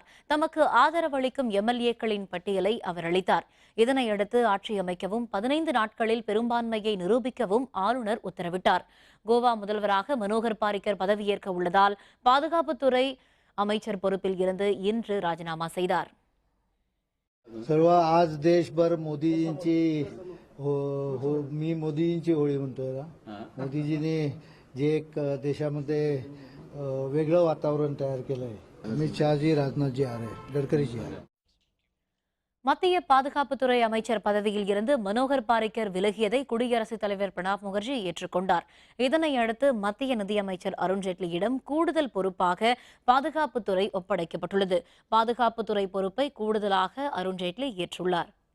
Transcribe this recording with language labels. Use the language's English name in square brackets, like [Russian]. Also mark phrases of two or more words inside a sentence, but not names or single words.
[Tamil] தமக்கு ஆதரவளிக்கும் MLAக்களின் பட்டியலை அவர் அளித்தார். இதனையடுத்து ஆட்சி அமைக்கவும் 15 நாட்களில் பெரும்பான்மையை நிரூபிக்கவும் ஆளுநர் உத்தரவிட்டார். கோவா முதல்வராக மனோகர் பாரிக்கர் பதவியேற்க உள்ளதால் பாதுகாப்புத்துறை அமைச்சர் பொறுப்பில் இருந்து இன்று ராஜினாமா செய்தார். [Marathi] सर्व आज देशभर मोदीजींची मी मोदीजींची होळी म्हणतोय ना. मोदीजींनी जे एक देशामध्ये वेगळं वातावरण तयार केलंय. [Hindi] अमित शहाजी, राजनाथजी आ रहे, गडकरीजी आ रहे. [Tamil] மத்திய பாதுகாப்புத்துறை அமைச்சர் பதவியில் இருந்து மனோகர் பாரிக்கர் விலகியதை குடியரசுத் தலைவர் பிரணாப் முகர்ஜி ஏற்றுக்கொண்டார். இதனையடுத்து மத்திய நிதியமைச்சர் அருண்ஜேட்லியிடம் கூடுதல் பொறுப்பாக பாதுகாப்புத்துறை ஒப்படைக்கப்பட்டுள்ளது. பாதுகாப்புத்துறை பொறுப்பை கூடுதலாக அருண்ஜேட்லி ஏற்றுள்ளார்.